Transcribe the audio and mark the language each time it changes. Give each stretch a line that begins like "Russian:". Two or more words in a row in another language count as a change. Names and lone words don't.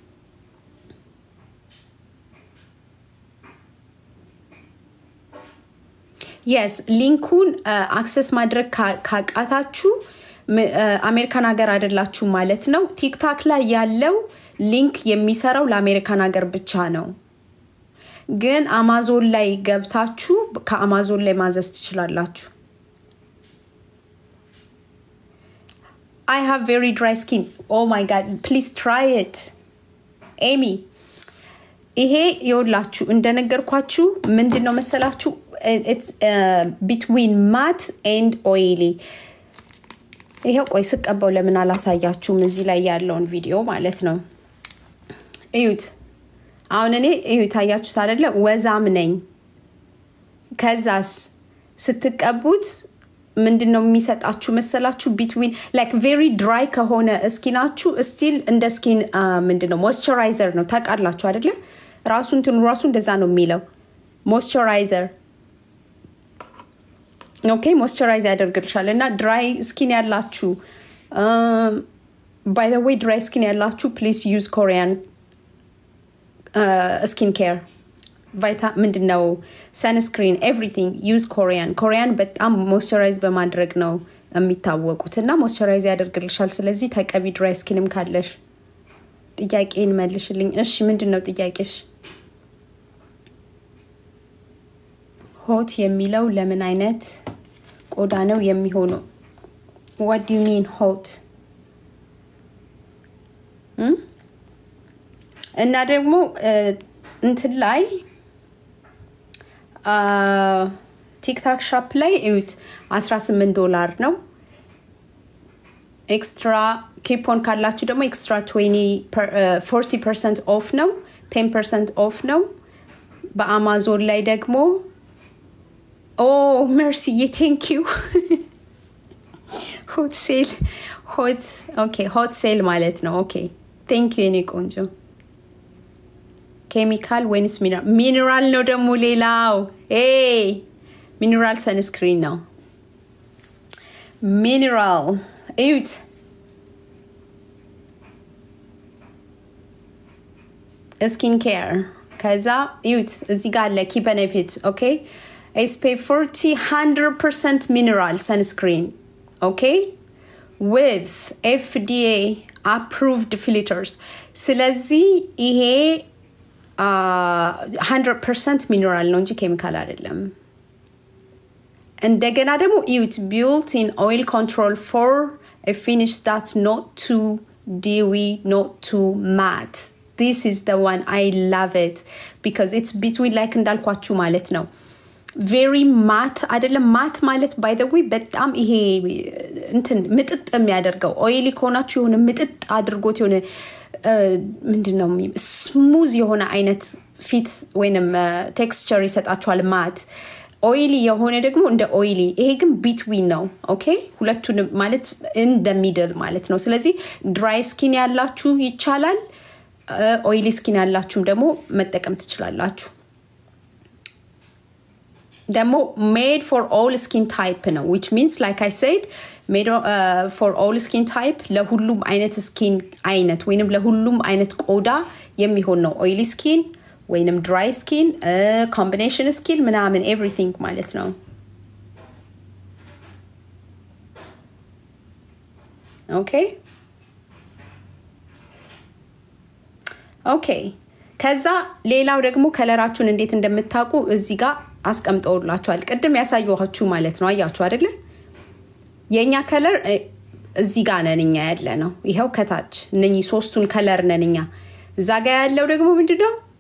Amharic: yes ሊንኩን አክሰስ ማድረግ ካቃታችሁ አሜሪካን ሀገር አይደላችሁ ማለት ነው TikTok ላይ ያለው ሊንክ የሚሰራው ለአሜሪካን ሀገር ብቻ ነው ግን አማዞን ላይ ገብታችሁ ከአማዞን ላይ ማዘዝ ትችላላችሁ
English: I have very dry skin oh my god please try it Amy
Amharic: ይሄ ይወላችሁ እንደነገርኳችሁ ምንድነው መሰላችሁ
English: it's between matte and oily
Amharic: ይሄው ቆይ ስቀባው ለምን አላሳያችሁም እዚህ ላይ ያለውን ቪዲዮ ማለት ነው እዩት አሁን እኔ እዩት አያችሁት አይደለ ወዛም ነኝ ከዛስ ስትቀቡት ምንድነው የሚሰጣችሁ መሰላችሁ
English: between like very dry
Amharic: ከሆነ ስኪናችሁ still እንደ ስኪን ምንድነው moisturizer ነው ታቃላችሁ አይደለ ራሱን ራሱ እንደዛ ነው የሚለው moisturizer
English: okay moisturize
Amharic: ያደርግልሻል እና
English: dry skin ያላችሁ by the way dry skin ያላችሁ please use Korean
Amharic: skincare ምንድነው
English: sunscreen everything use Korean
Amharic: በጣም moisturize በማድረግ ነው የሚታወቁትና moisturize ያደርግልሻል ስለዚህ ተቀቢ
English: dry skinም
Amharic: ካለሽ ጥያቄን መልሽልኝ እሺ ምንድነው ጥያቄሽ hot የሚለው ለምን አይነት ቆዳ ነው የሚሆነው
English: what do you mean hot
Amharic: እና ደግሞ እንትን ላይ TikTok shop ላይ እዩት $18 ነው ኤክስትራ ኪፖን ካላችሁ ደግሞ ኤክስትራ
English: 40% off ነው 10% off
Amharic: ነው በአማዞን ላይ ደግሞ
English: oh merci thank you hot sale hot sale
Amharic: ማለት ነው
English: okay thank you
Amharic: እኔ ቆንጆ
English: chemical when is mineral
Amharic: ነው ደግሞ ሌላው
English: mineral sunscreen ነው mineral እዩት skin care
Amharic: ከዛ እዩት እዚህ ጋር አለ
English: key benefit okay SPF 40 100% mineral sunscreen okay with FDA approved filters
Amharic: ስለዚህ ይሄ
English: 100% mineral
Amharic: ነው እንጂ
English: chemical
Amharic: አይደለም እንደገና ደግሞ
English: it built-in oil control for a finish that's not too dewy not too matte this is the one I love it because it's between like
Amharic: እንዳልኳችሁ ማለት ነው
English: very matte አይደለም matte
Amharic: ማለት
English: by the way
Amharic: በጣም ይሄ እንትን ምጥጥ የሚያደርገው oily ከሆናችሁ የሆነ ምጥጥ አድርጎት የሆነ ምንድነው smooth የሆነ አይነት ፊት ወይንም texture ይሰጣችኋል
English: matte oily
Amharic: የሆነ ደግሞ እንደ oily ይሄ ግን between ነው okay ሁለቱን ማለት
English: in the middle
Amharic: ማለት ነው ስለዚህ
English: dry skin
Amharic: ያላችሁ ይቻላል
English: oily skin
Amharic: ያላችሁም ደግሞ መጠቀም ትችላላችሁ
English: ደግሞ made for all skin type ነው which means like I said made for all skin type
Amharic: ለሁሉም አይነት skin አይነት ወይንም ለሁሉም አይነት ቆዳ የሚሆን ነው
English: oily skin ወይንም dry skin combination skin ምናምን everything
Amharic: ማለት ነው okay ከዛ ሌላው ደግሞ ከለራችሁን እንዴት እንደምታውቁ እዚህ ጋር አስቀምጠውላችኋል ቅድም ያሳየኋችሁ ማለት ነው አያችሁ አይደለ የኛ ከለር እዚህ ጋር ነንኛ ያለ ነው ይሄው ከታች እነኚህ ሶስቱን ከለር ነንኛ እዛ ጋር ያለው ደግሞ ምንድነው